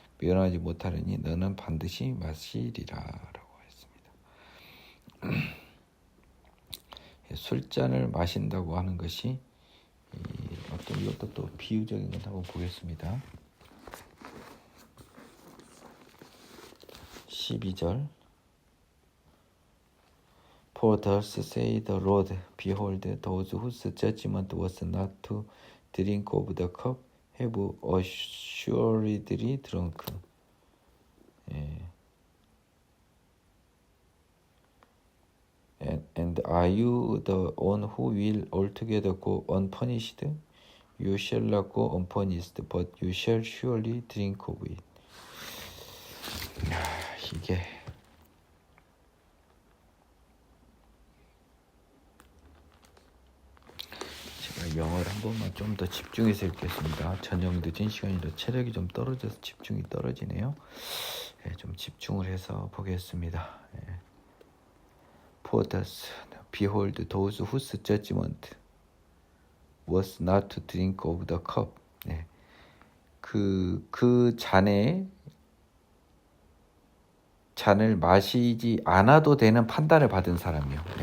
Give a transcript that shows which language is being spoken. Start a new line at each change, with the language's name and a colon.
Korean: 면하지 못하려니 너는 반드시 마시리라 라고 했습니다. 술잔을 마신다고 하는 것이 어떤 이것도 또 비유적인 것 한번 보겠습니다.
English: 12절 For thus say the Lord, behold, those whose judgment was not to drink of the cup have assuredly drunk. And are you the one who will altogether go unpunished? You shall not go unpunished, but you shall surely drink of it.
Korean: 이게 제가 영어를 한 번만 좀 더 집중해서 읽겠습니다. 저녁 늦은 시간이라 체력이 좀 떨어져서 집중이 떨어지네요. 좀 집중을 해서 보겠습니다.
English: For thus, behold, those whose judgment was not to drink of the cup.
Korean: 그 잔을 마시지 않아도 되는 판단을 받은 사람이요.